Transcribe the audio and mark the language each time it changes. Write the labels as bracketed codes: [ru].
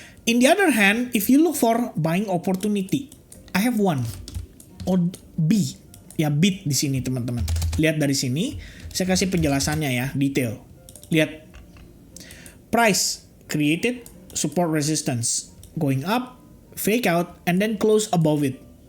[en] In the other hand, if you look for buying opportunity, I have one. [id] Or B, ya bit di sini teman-teman. Lihat dari sini, saya kasih penjelasannya ya, detail. Lihat, [en] price created support resistance, going up, fake out, and then close above it.